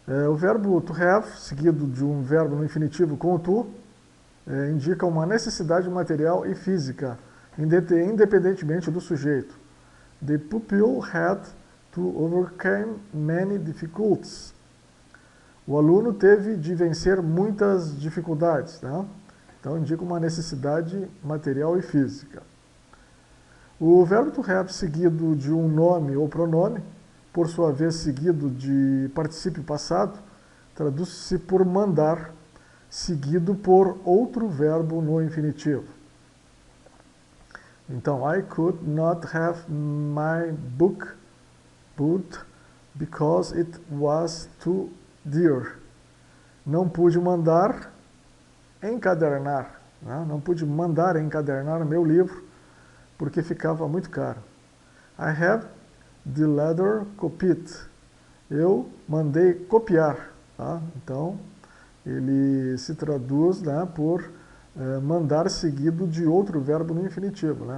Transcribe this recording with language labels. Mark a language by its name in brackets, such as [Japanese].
[Portuguese] O verbo to have, seguido de um verbo no infinitivo com o to, indica uma necessidade material e física, independentemente do sujeito. [English] The pupil had to overcome many difficulties. [Portuguese] O aluno teve de vencer muitas dificuldades. Né? Então, indica uma necessidade material e física. O verbo to have seguido de um nome ou pronome, por sua vez seguido de particípio passado, traduz-se por mandar, seguido por outro verbo no infinitivo. Então, [English] I could not have my book bought because it was too dear. [Portuguese] Não pude mandar encadernar, né? Não pude mandar encadernar meu livro porque ficava muito caro. [English] I have the letter copied. [Portuguese] Eu mandei copiar Tá? Então, ele se traduz, né, por mandar seguido de outro verbo no infinitivo. Né?